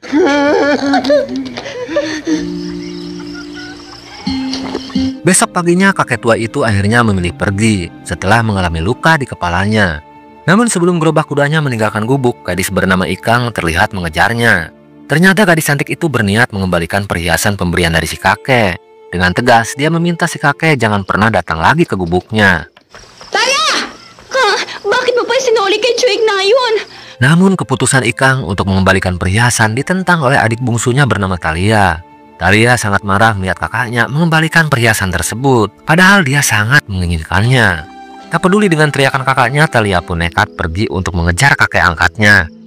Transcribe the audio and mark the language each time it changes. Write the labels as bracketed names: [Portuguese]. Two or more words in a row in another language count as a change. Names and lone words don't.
[Indonesian] Besok paginya kakek tua itu akhirnya memilih pergi setelah mengalami luka di kepalanya. Namun sebelum gerobak kudanya meninggalkan gubuk, gadis bernama Ikang terlihat mengejarnya. Ternyata gadis cantik itu berniat mengembalikan perhiasan pemberian dari si kakek. Dengan tegas, dia meminta si kakek jangan pernah datang lagi ke gubuknya. Thalia! [Filipino] Bakit mo pa sinuli kay Cho Igna yun? [Indonesian] Namun keputusan Ikang untuk mengembalikan perhiasan ditentang oleh adik bungsunya bernama Thalia. Thalia sangat marah melihat kakaknya mengembalikan perhiasan tersebut, padahal dia sangat menginginkannya. Tak peduli dengan teriakan kakaknya, Thalia pun nekat pergi untuk mengejar kakek angkatnya.